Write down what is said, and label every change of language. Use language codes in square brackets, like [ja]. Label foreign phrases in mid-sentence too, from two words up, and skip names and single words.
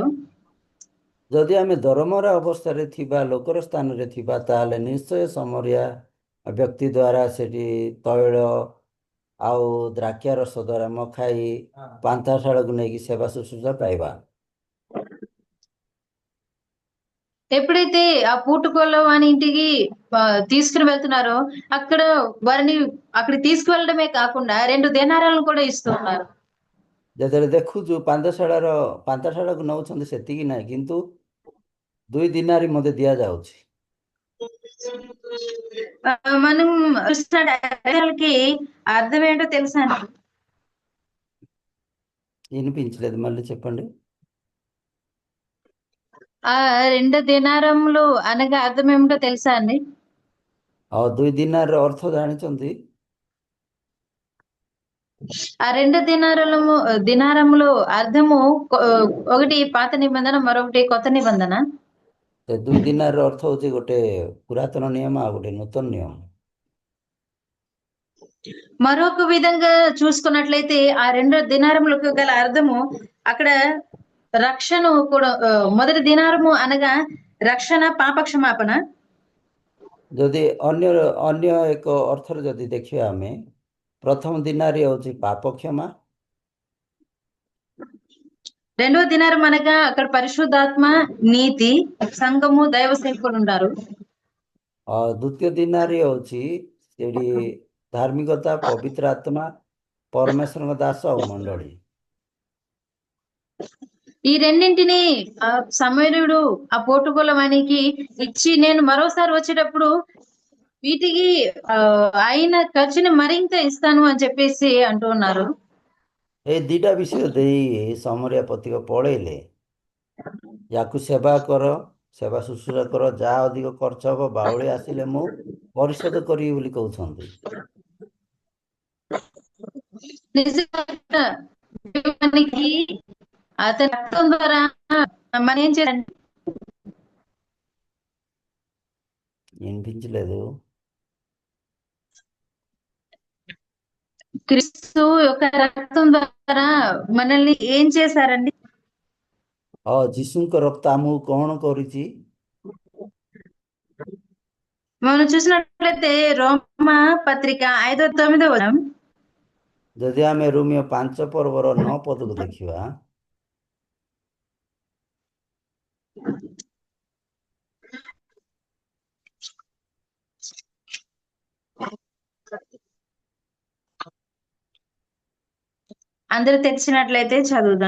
[or] ଯଦି ଆମେ ଦରମରା ଅବସ୍ଥାରେ ଥିବା ଲୋକର ସ୍ଥାନରେ ଥିବା, ତାହେଲେ ନିଶ୍ଚୟ ସମରିଆ ବ୍ୟକ୍ତି ଦ୍ୱାରା ସେଠି ତୈଳ ଆଉ ଦ୍ରାକ୍ଷା ରସ ଦ୍ୱାରା ମଖାଇ ପାନ୍ଥାଶାଳକୁ ନେଇକି ସେବା ଶୁଶ୍ରୂଷା ପାଇବା। [te] ఎప్పుడైతే ఆ పూటకోళ్ళ వాని ఇంటికి తీసుకుని వెళ్తున్నారో అక్కడ వారిని అక్కడ తీసుకువెళ్ళడమే కాకుండా 2 దేనారాలను కూడా ఇస్తూ ఉన్నారు। [or] ଯେତେବେଳେ ଦେଖୁଛୁ ପାନ୍ଥାଶାଳକୁ ନେଉଛନ୍ତି ସେତିକି ନାହିଁ, କିନ୍ତୁ 2 ଦିନାରି ମଧ୍ୟ ଦିଆଯାଉଛି। [te] మనం చూసినకి అర్థం ఏంటో తెలుసా? వినిపించలేదు, మళ్ళీ చెప్పండి। ఆ 2 దినారములు అనగా అర్థం ఏమిటో తెలుసా అండి? [or] 2 ଦିନାରର ଅର୍ଥ ଜାଣିଛନ୍ତି? [te] ఆ 2 దినారములు అర్థము ఒకటి పాత నిబంధన, మరొకటి కొత్త నిబంధన। [or] 2 ଦିନାରର ଅର୍ଥ ହେଉଛି ଗୋଟେ ପୁରାତନ ନିୟମ ଆଉ ଗୋଟେ ନୂତନ ନିୟମ। [te] మరొక విధంగా చూసుకున్నట్లయితే ఆ 2 దినారములకు గల అర్థము అక్కడ రక్షణ కూడా మొదటి దినారము అనగా రక్షణ, పాపక్షమాపణ। [or] ଯଦି ଅନ୍ୟ ଏକ ଅର୍ଥରେ ଯଦି ଦେଖିବା, ଆମେ ପ୍ରଥମ ଦିନାରି ହେଉଛି ପାପ କ୍ଷମା, [te] రెండవ దినారం అనగా అక్కడ పరిశుద్ధాత్మ, నీతి, సంఘము, దైవ సేవకులు ఉంటారు। [or] ଦ୍ୱିତୀୟ ଦିନାରି ହେଉଛି ସେଠି ଧାର୍ମିକତା, ପବିତ୍ର ଆତ୍ମା, ପରମେଶ୍ୱରଙ୍କ ଦାସ ଆଉ ମଣ୍ଡଳୀ। [te] ఈ రెండింటిని సమరుడు ఆ పోటుకోల వానికి ఇచ్చి నేను మరోసారి వచ్చేటప్పుడు వీటికి అయిన ఖర్చుని మరింత ఇస్తాను అని చెప్పేసి అంటూ ఉన్నారు। [or] ଏଇ 2ଟା ବିଷୟ ଦେଇ ସମରିଆ ପଥିକ ପଳେଇଲେ, ୟାକୁ ସେବା କର, ସେବା ଶୁଶ୍ରୂଷା କର, ଯାହା ଅଧିକ ଖର୍ଚ୍ଚ ହବ ବାଉଳି ଆସିଲେ ମୁଁ ପରିଶୋଧ କରିବି ବୋଲି କହୁଛନ୍ତି। [te] నిజంగా మనకి అతని రక్తం ద్వారా మనం ఏం చేయాలి? వినిపించలేదు। క్రీస్తు యొక్క రక్తం ద్వారా మనల్ని ఏం చేశారండి? [or] ଯୀଶୁଙ୍କ ରକ୍ତ ଆମକୁ କଣ କରିଛି? [te] మనం చూసినట్లయితే రోమా పత్రిక 5:9 [or] ଯଦି ଆମେ ରୋମିଓ 5 ପର୍ବର 9 ପଦକୁ ଦେଖିବା, [te] అందరూ తెరిచినట్లయితే చదువుదాం।